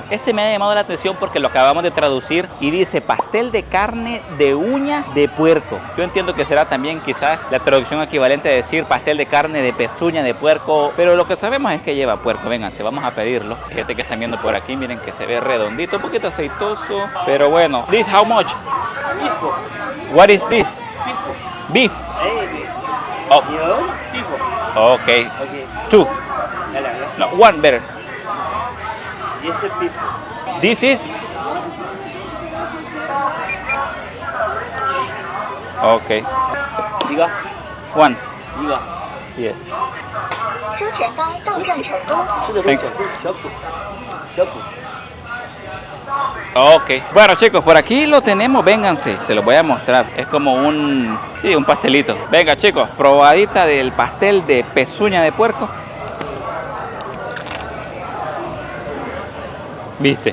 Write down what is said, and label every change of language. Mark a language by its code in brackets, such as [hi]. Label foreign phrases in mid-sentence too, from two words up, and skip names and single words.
[es] Este me ha llamado la atención porque lo acabamos de traducir y dice pastel de carne de uña de puerco. Yo entiendo que será también quizás la traducción equivalente a decir pastel de carne de pezuña de puerco, pero lo que sabemos es que lleva puerco. Vénganse, vamos a pedirlo. Fíjate que están viendo por aquí, miren que se ve redondito, un poquito aceitoso, pero bueno. [en] This how much? Beef. What is this? Beef. Oh. Okay. Two. No, one better. Yes, beef. This is. Okay. [es] Diga. [en] One. [es] Diga. [en] Yes. 车前高到站成功。 [zh] 是的， [en] Thanks. 小苦，小苦。 [es] Ok, bueno chicos, por aquí lo tenemos, vénganse, se los voy a mostrar. Es como un pastelito. Venga chicos, probadita del pastel de pezuña de puerco. ¿Viste?